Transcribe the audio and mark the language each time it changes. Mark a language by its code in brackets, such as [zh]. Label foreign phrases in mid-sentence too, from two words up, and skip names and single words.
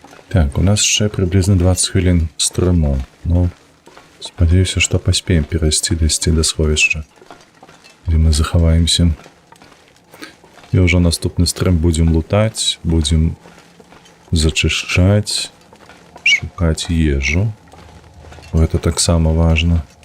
[uk] Так, у нас ще приблизно 20 хвилин струму. Ну, [be] спадзяюся, што паспеем дайсці да сховішча, дзе мы захаваемся. І ўжо наступны стрым будзем лутаць, будзем зачышчаць, шукаць ежу. Гэта таксама важна.